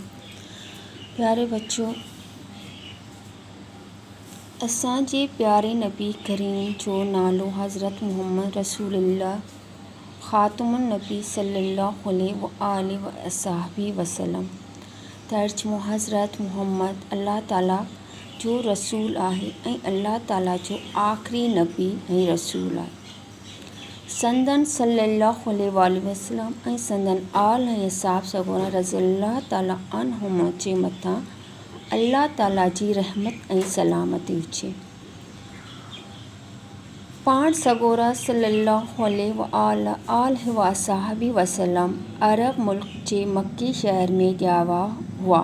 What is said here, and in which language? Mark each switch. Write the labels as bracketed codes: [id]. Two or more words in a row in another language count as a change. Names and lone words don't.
[sd] پیارے بچوں، اساں جے پیارے نبی کریم جو نالو حضرت محمد [ar] رسول اللہ خاتم النبی صلی اللہ علیہ وآلہ وصحبہ وسلم، [sd] ترجمہ حضرت محمد اللہ تعالیٰ جو رسول آہے ऐं اللہ تعالیٰ جو آخری نبی ऐं रसूल आहे، संदन [ar] صلى الله عليه وسلم [sd] ऐं संदन आल ऐं असहाब सगोरा [ar] رضي الله تعالى عنهم [sd] जे मथां अल्लाह ताला जी रहमत ऐं सलामती हुजे। पाण सगोरा [ar] صلى الله عليه وآله وصحبه وسلم [sd] अरब मुल्क जे मक्की शहर में ॼावा हुआ।